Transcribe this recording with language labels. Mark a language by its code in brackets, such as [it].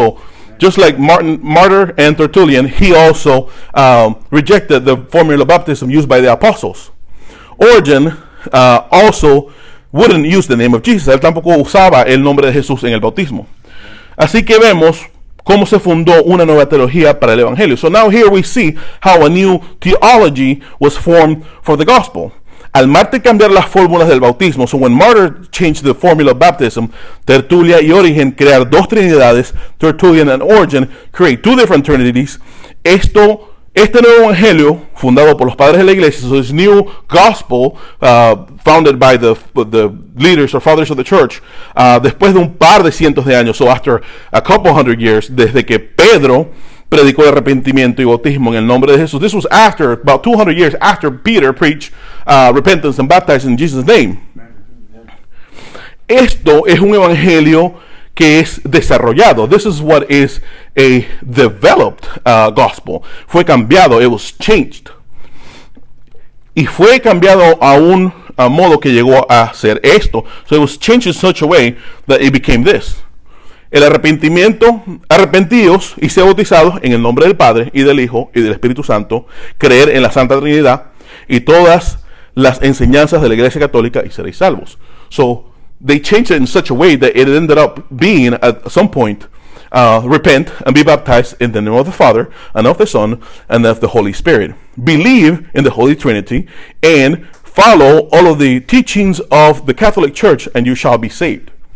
[en] So, just like Martyr and Tertullian, he also rejected the formula of baptism used by the apostles. Origen also wouldn't use the name of Jesus. [es] Él tampoco usaba el nombre de Jesús en el bautismo. Así que vemos cómo se fundó una nueva teología para el evangelio. [en] So now here we see how a new theology was formed for the gospel. [es] Al Martyr cambiar las fórmulas del bautismo, [en] so when Martyr changed the formula of baptism, [es] Tertullian y Origen crear dos trinidades, [en] Tertullian and Origen create two different trinities. [es] Este nuevo evangelio, fundado por los padres de la iglesia, [en] so this new gospel, founded by the leaders or fathers of the church, [es] después de un par de cientos de años, [en] so after a couple hundred years, [es] desde que Pedro predicó de arrepentimiento y bautismo en el nombre de Jesús. [en] This was about 200 years after Peter preached repentance and baptized in Jesus' name. [es] esto es un evangelio que es desarrollado. [en] This is what is a developed gospel. [es] Fue cambiado, [en] it was changed. [es] Y fue cambiado a un modo que llegó a ser esto. [en] So it was changed in such a way that it became this. [es] El arrepentimiento, arrepentidos y ser bautizados en el nombre del Padre y del Hijo y del Espíritu Santo, creer en la Santa Trinidad y todas las enseñanzas de la Iglesia Católica y seréis salvos. [en] So they changed it in such a way that it ended up being at some point, repent and be baptized in the name of the Father and of the Son and of the Holy Spirit. Believe in the Holy Trinity and follow all of the teachings of the Catholic Church and you shall be saved.